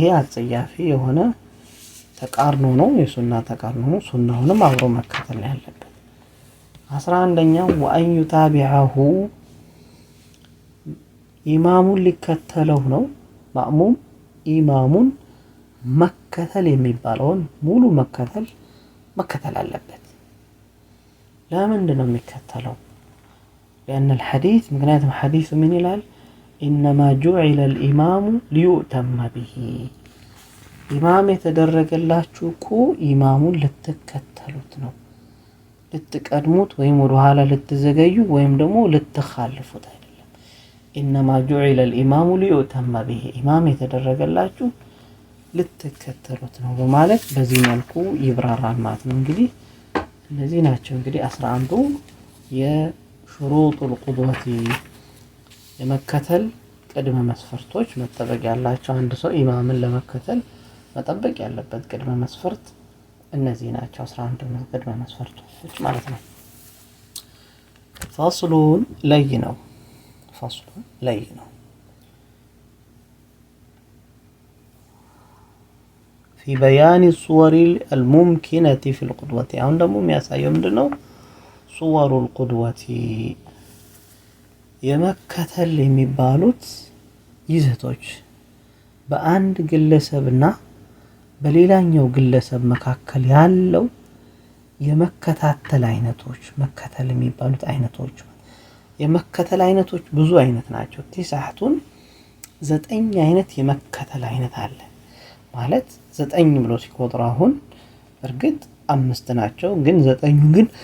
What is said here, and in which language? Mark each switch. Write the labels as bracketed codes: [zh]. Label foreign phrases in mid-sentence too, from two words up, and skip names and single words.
[am] አጸያፊ የሆነ ተቃርኖ ነው፣ የሱና ተቃርኖ ነው። ሱናውንም አብሮ መከተል ያለበት። 11ኛው [ar] وأن يتابعه [am] ኢማሙን ሊከተለው ነው። ማእሙም ኢማሙን መከተል የሚባለውን ሙሉ መከተል አለበት። ለምንድን ነው የሚከተለው? [ar] لأن الحديث [am] ምክንያቱም ሐዲሱ ምን ይላል? [ar] إنما جعل الإمام ليؤتم به [am] ኢማም የተደረገላችሁ እኮ ኢማሙን ልትከተሉት ነው፣ ልትቀድሙት ወይም ወደ ኋላ ልትዘገዩ ወይም ደግሞ ልትኻልፉት አይደለም። [ar] إنما جعل الإمام ليؤتم به [am] ኢማም የተደረገላችሁ ልትከተሉት ነው በማለት በዚህ መልኩ ይብራራል ማለት ነው። እንግዲህ እነዚህ ናቸው እንግዲህ 11ዱ [ar] شروط القدوة [am] የመከተል ቅድመ መስፈርቶች መጠበቅ ያላቸው። አንድ ሰው ኢማምን ለመከተል መጠበቅ ያለበት ቅድመ መስፈርት እነዚህ ናቸው፣ 11 ቅድመ መስፈርቶች ማለት ነው። ፋስሉን ለይ ነው። [ar] في بيان الصور الممكنة في القدوة [am] አሁን ደግሞ የሚያሳየው ምንድነው? [ar] صور القدوة [am] የመከተል የሚባሉት ይዘቶች በአንድ ግለሰብና በሌላኛው ግለሰብ መካከል ያለው የመከታተል አይነቶች መከተል የሚባሉት አይነቶች የመከተል አይነቶች ብዙ አይነት ናቸው። ቲሳህቱን 9 አይነት የመከተል አይነት አለ ማለት 9 ብሎ ሲቆጥር አሁን እርግጥ 5 ናቸው፣ ግን 9ኙ ግን